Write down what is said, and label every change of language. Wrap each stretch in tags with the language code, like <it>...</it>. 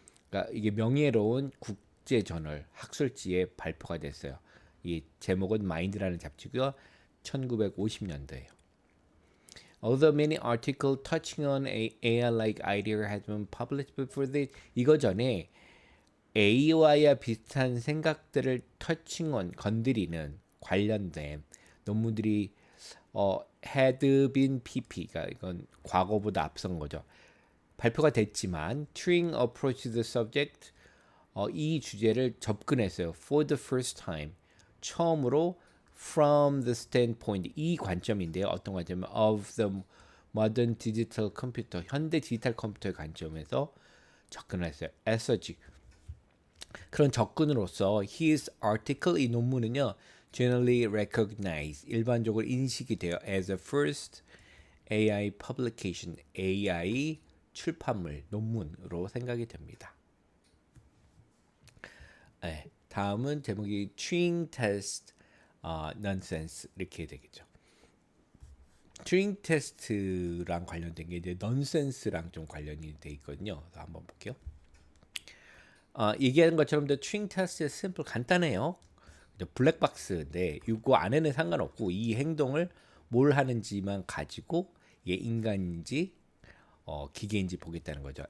<ko>그러니까 이게 명예로운 국제 저널 학술지에 발표가 됐어요. 이 제목은 Mind라는 잡지고요. 1950년대예요.</ko> <en>Although many articles touching on AI-like idea has been published before this,</en> <ko>이거 전에 AI와 비슷한 생각들을 터칭온 건드리는 관련된 논문들이</ko> <en>had been PP</en> <ko>가 이건 과거보다 앞선 거죠. 발표가 됐지만</ko> <en>Turing approached the subject</en> <ko>이 주제를 접근했어요.</ko> <en>For the first time</en> <ko>처음으로</ko> <en>from the standpoint</en> <ko>이 관점인데요. 어떤 관점은</ko> <en>of the modern digital computer</en> <ko>현대 디지털 컴퓨터의 관점에서 접근을 했어요.</ko> <en>as such</en> <ko>그런 접근으로서</ko> <en>his article</en> <ko>이 논문은요.</ko> <en>generally recognized</en> <ko>일반적으로 인식이 돼요.</ko> <en>as a first AI publication</en> <ko>AI 출판물 논문으로 생각이 됩니다. 네, 다음은 제목이 Turing Test Nonsense 이렇게 되겠죠. 튜링 테스트랑 관련된 게 이제 넌센스랑 좀 관련이 돼 있거든요. 그래서 한번 볼게요. 얘기하는 것처럼 튜링 테스트 심플 간단해요. 블랙박스인데 이거 안에는 상관없고 이 행동을 뭘 하는지만 가지고 이게 인간인지 기계인지 보겠다는 거죠.</ko>